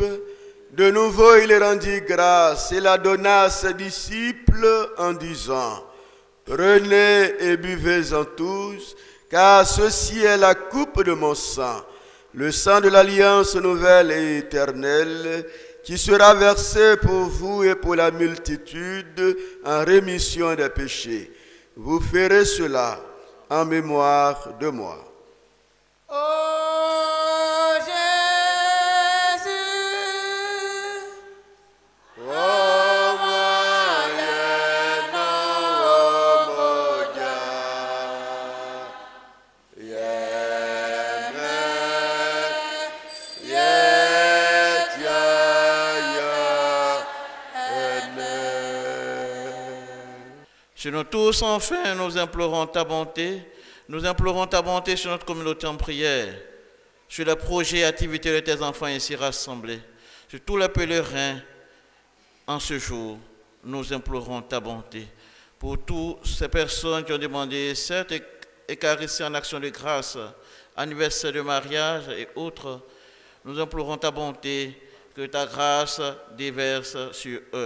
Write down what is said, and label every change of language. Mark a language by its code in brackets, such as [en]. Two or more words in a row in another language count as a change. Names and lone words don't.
[fr] De nouveau, il rendit grâce et la donna à ses disciples en disant: prenez et buvez-en tous, car ceci est la coupe de mon sang, le sang de l'alliance nouvelle et éternelle, qui sera versé pour vous et pour la multitude en rémission des péchés. Vous ferez cela en mémoire de moi. Oh Jésus, oh moyenne, oh moya, yeme, yetia, ene. Sur nous tous, enfin, nous implorons ta bonté. Nous implorons ta bonté sur notre communauté en prière, sur les projets et activités de tes enfants ici rassemblés, sur tous les pèlerins en ce jour. Nous implorons ta bonté. Pour toutes ces personnes qui ont demandé cette Eucharistie en action de grâce, anniversaire de mariage et autres, nous implorons ta bonté, que ta grâce déverse sur eux.